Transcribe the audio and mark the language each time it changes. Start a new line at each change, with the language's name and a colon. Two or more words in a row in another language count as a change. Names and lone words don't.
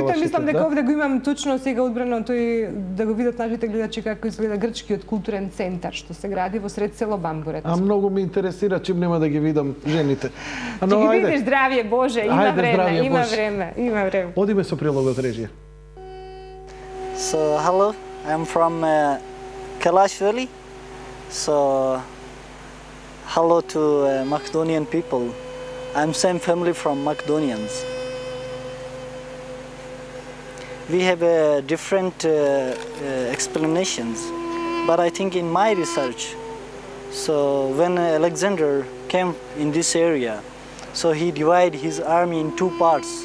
Macedonian: Меѓутоа, мислам дека овде го имам точно сега одбрано тој да го видат нашите гледачи како изгледа грчкиот културен центар, што се гради во сред село Бамбурет. А многу ме интересира, чим нема да ги видам жените. Ќе ги видиш, здравје Боже, има време. Одиме со прилогот режија.
English: So hello, I'm from Kailash Valley. So hello to Macedonian people. I'm same family from Macedonians. We have different explanations, but I think in my research, so when Alexander came in this area, so he divided his army in two parts.